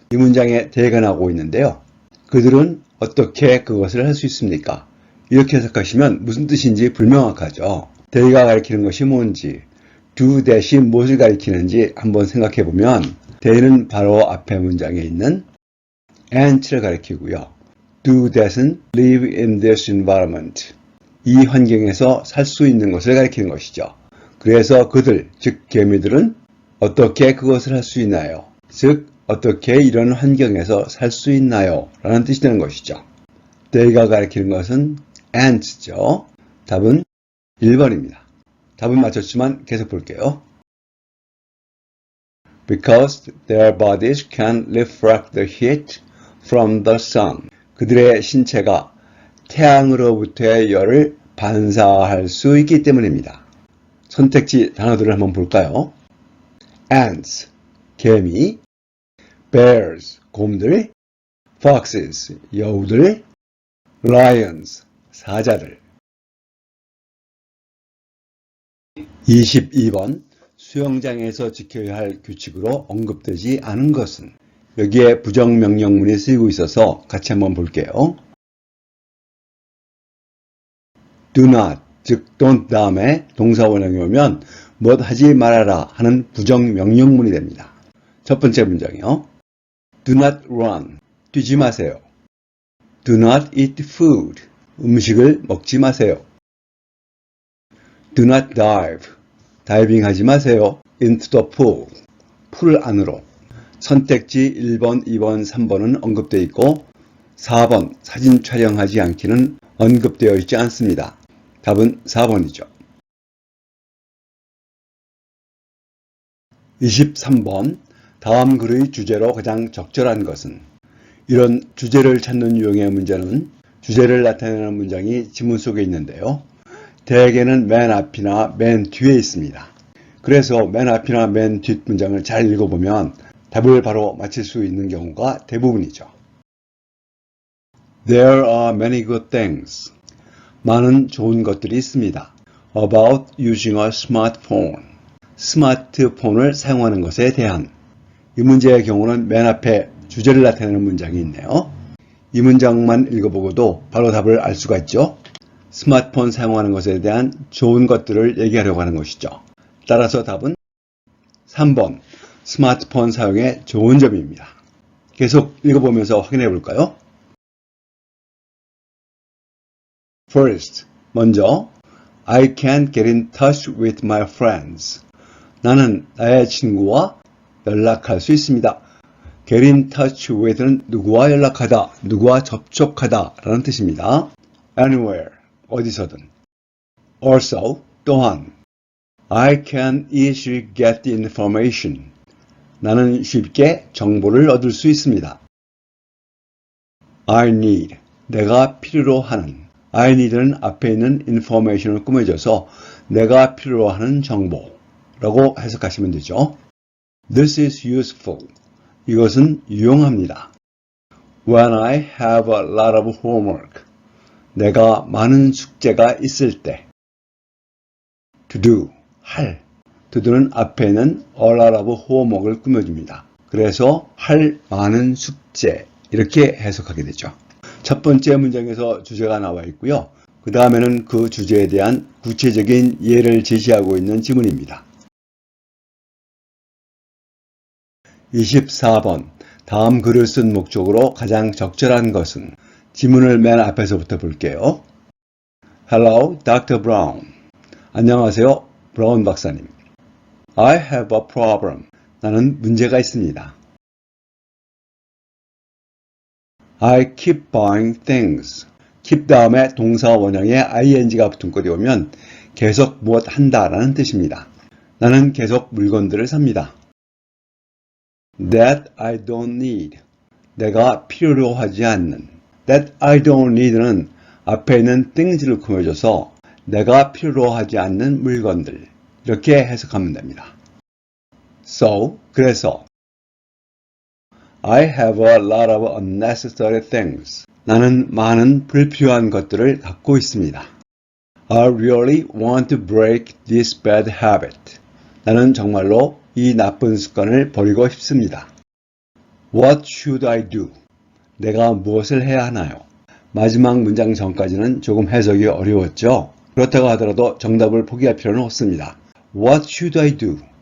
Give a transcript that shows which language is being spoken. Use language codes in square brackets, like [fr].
[ko] 이 문장에 대가 나오고 있는데요. 그들은 어떻게 그것을 할 수 있습니까? 이렇게 해석하시면 무슨 뜻인지 불명확하죠. they가 가리키는 것이 뭔지, [en] do that [ko] 이 무엇을 가리키는지 한번 생각해 보면 they는 바로 앞에 문장에 있는 ants를 가리키고요. [en] do that은 live in this environment. [ko] 이 환경에서 살 수 있는 것을 가리키는 것이죠. 그래서 그들, 즉 개미들은 어떻게 그것을 할 수 있나요? 즉 어떻게 이런 환경에서 살 수 있나요? 라는 뜻이 되는 것이죠. they가 가리키는 것은 ants죠. 답은 1번입니다. 답은 맞췄지만 계속 볼게요. [en] because their bodies can refract the heat from the sun. [ko] 그들의 신체가 태양으로부터의 열을 반사할 수 있기 때문입니다. 선택지 단어들을 한번 볼까요? ants, 개미, bears, 곰들, foxes, 여우들, lions, 사자들. 22번 수영장에서 지켜야 할 규칙으로 언급되지 않은 것은 여기에 부정명령문이 쓰이고 있어서 같이 한번 볼게요. [en] do not, [ko] 즉 don't 다음에 동사원형이 오면 뭐 하지 말아라 하는 부정명령문이 됩니다. 첫 번째 문장이요. [en] do not run, [ko] 뛰지 마세요. [en] do not eat food, [ko] 음식을 먹지 마세요. [en] do not dive, [ko] 다이빙 하지 마세요. [en] into the pool, [ko] 풀 안으로. 선택지 1번, 2번, 3번은 언급되어 있고 4번 사진 촬영하지 않기는 언급되어 있지 않습니다. 답은 4번이죠. 23번 다음 글의 주제로 가장 적절한 것은 이런 주제를 찾는 유형의 문제는 주제를 나타내는 문장이 지문 속에 있는데요. 대개는 맨 앞이나 맨 뒤에 있습니다. 그래서 맨 앞이나 맨 뒷 문장을 잘 읽어보면 답을 바로 맞힐 수 있는 경우가 대부분이죠. [en] There are many good things. [ko] 많은 좋은 것들이 있습니다. [en] About using a smartphone. [ko] 스마트폰을 사용하는 것에 대한. 이 문제의 경우는 맨 앞에 주제를 나타내는 문장이 있네요. 이 문장만 읽어보고도 바로 답을 알 수가 있죠. 스마트폰 사용하는 것에 대한 좋은 것들을 얘기하려고 하는 것이죠. 따라서 답은 3번 스마트폰 사용의 좋은 점입니다. 계속 읽어보면서 확인해 볼까요? [en] First, [ko] 먼저 [en] I can get in touch with my friends. [ko] 나는 나의 친구와 연락할 수 있습니다. [en] Get in touch with [ko] 는 누구와 연락하다, 누구와 접촉하다 라는 뜻입니다. [en] Anywhere, [ko] 어디서든. [en] Also, [ko] 또한 [en] I can easily get the information. [ko] 나는 쉽게 정보를 얻을 수 있습니다. [en] I need, [ko] 내가 필요로 하는. [en] I need [ko] 는 앞에 있는 information을 꾸며줘서 내가 필요로 하는 정보라고 해석하시면 되죠. [en] This is useful. [ko] 이것은 유용합니다. [en] When I have a lot of homework. [ko] 내가 많은 숙제가 있을 때. [en] To do, [ko] 할. [en] To do [ko] 는 앞에는 [en] a lot of homework [ko] 을 꾸며줍니다. 그래서 할 많은 숙제 이렇게 해석하게 되죠. 첫 번째 문장에서 주제가 나와 있고요. 그 다음에는 그 주제에 대한 구체적인 예를 제시하고 있는 지문입니다. 24번 다음 글을 쓴 목적으로 가장 적절한 것은 지문을 맨 앞에서부터 볼게요. [en] Hello, Dr. Brown. [ko] 안녕하세요, 브라운 박사님. [en] I have a problem. [ko] 나는 문제가 있습니다. [en] I keep buying things. [ko] keep 다음에 동사 원형에 ing가 붙은 꼴이 오면 계속 무엇 한다라는 뜻입니다. 나는 계속 물건들을 삽니다. [en] That I don't need. [ko] 내가 필요로 하지 않는. [en] That I don't need [ko] 는 앞에 있는 things를 꾸며줘서 내가 필요로 하지 않는 물건들. 이렇게 해석하면 됩니다. [en] So, [ko] 그래서 [en] I have a lot of unnecessary things. [ko] 나는 많은 불필요한 것들을 갖고 있습니다. [en] I really want to break this bad habit. [ko] 나는 정말로 이 나쁜 습관을 버리고 싶습니다. [en] What should I do? [ko] 내가 무엇을 해야 하나요? 마지막 문장 전까지는 조금 해석이 어려웠죠. 그렇다고 하더라도 정답을 포기할 필요는 없습니다. [en] What should I do?